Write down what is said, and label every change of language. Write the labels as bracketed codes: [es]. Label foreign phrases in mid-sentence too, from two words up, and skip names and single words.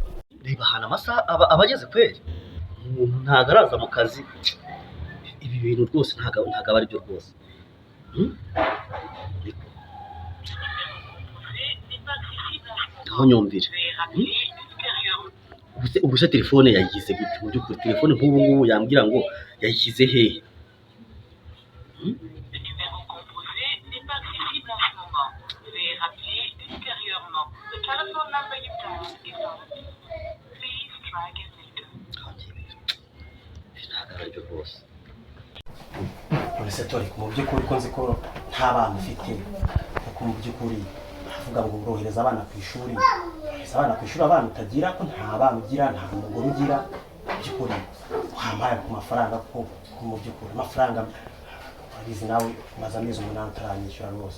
[rw] reba hana amasaha abageze kweri umuntu ntago araza mu kazi ibi bintu rwose ntago ari byo rwose. aho nyumvire ubuse telefone yayigize gute mu by'ukuri telefone nk'ubu ngubu yambwira ngo yayishyize hehe [fr] Le numéro composé n'est pas accessible en ce moment. Veuillez rappeler ultérieurement. [en] The telephone number you dialed is not. Please try again later. [rw] ntabwo aribyo rwose none se tori mu by'ukuri ko nzi ko nta bana ufite kuko mu by'ukuri avuga ngo urohereza abana ku ishuri abana ku ishuri abana utagira ko nta bana ugira nta mugore ugira mu by'ukuri wampaye ku mafaranga ko mu by'ukuri amafaranga abizi nawe umaze amezi 8 utaranyishyura rwose.